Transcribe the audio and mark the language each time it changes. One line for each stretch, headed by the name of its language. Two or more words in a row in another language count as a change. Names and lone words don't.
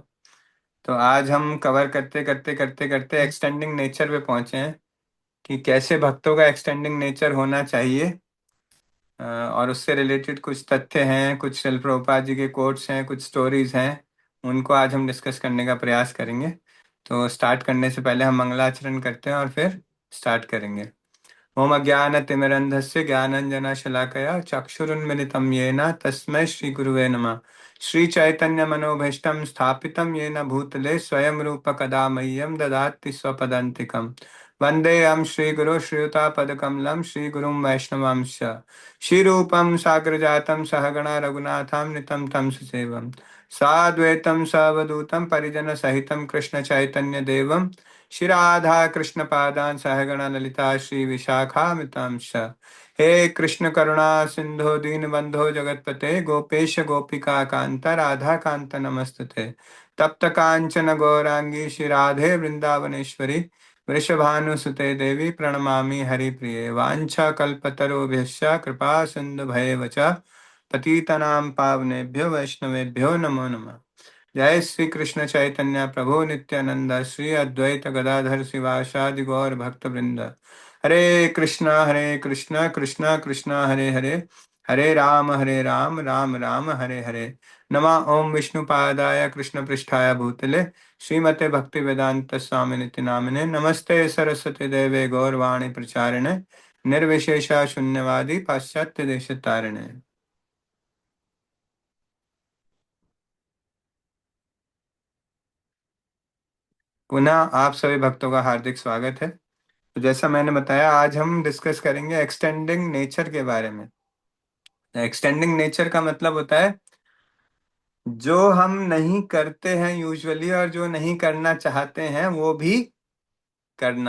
Hindi: तो आज हम कवर करते करते करते करते
English: extending nature
Hindi: पे पहुंचे हैं, कि कैसे भक्तों का एक्सटेंडिंग नेचर होना चाहिए। और उससे रिलेटेड कुछ तथ्य हैं, कुछ शिल प्रभुपाद जी के कोट्स हैं, कुछ स्टोरीज हैं, उनको आज हम डिस्कस करने का प्रयास करेंगे। तो स्टार्ट करने से पहले हम मंगलाचरण करते हैं और फिर स्टार्ट करेंगे।
Sanskrit: ओम अज्ञानतिमिरन्धस्य ज्ञानञ्जनशलाकया चक्षुरुन्मिलितं येन तस्मै श्रीगुरुवे नमः। श्रीचैतन्यमनोभीष्टं स्थापितं येन भूतले स्वयं रूप कदा मह्यं ददाति स्वपदान्तिकम्। वन्देऽहं श्रीगुरो श्रीयुतापदकमलं श्रीगुरुं वैष्णवांश्च। श्रीरूपं साग्रजातं सहगणा रघुनाथान्वितं तं ससेवं। साद्वैतं सावधूतं परिजनसहितं कृष्णचैतन्यदेवं श्री राधा कृष्ण पादान सहगण ललिता श्री विशाखामितांश। हे कृष्ण करुणा सिंधु दीन बंधो जगतपते गोपेश गोपिका कांत राधा कांत नमस्तुते। तप्त कांचन गौरांगी श्री राधे वृंदावनेश्वरी वृषभानुसुते देवी प्रणमामि हरिप्रिये। वाञ्छा कल्पतरुभ्यश्च कृपा सिंधु भयेव च पतितनां पावनेभ्यो वैष्णवेभ्यो नमो नमः। जय श्री कृष्ण चैतन्य प्रभु नित्यानंद श्री अद्वैत गदाधर शिवासादि गौर भक्त वृंद। हरे कृष्णा कृष्णा कृष्णा हरे हरे, हरे राम राम राम हरे हरे। नमः ओम विष्णुपादाय कृष्ण पृष्ठाय भूतले श्रीमते भक्ति वेदांत स्वामी नित्य नामिने। नमस्ते सरस्वती देवे गौरवाणी प्रचारिणे निर्विशेषा शून्यवादी पाश्चात्य देश तारिणे।
Hindi: पुनः आप सभी भक्तों का हार्दिक स्वागत है। तो जैसा मैंने बताया, आज हम डिस्कस करेंगे
English: extending nature
Hindi: के बारे में।
English: extending nature
Hindi: का मतलब होता है जो हम नहीं करते हैं यूजुअली, और जो नहीं करना चाहते हैं वो भी करना।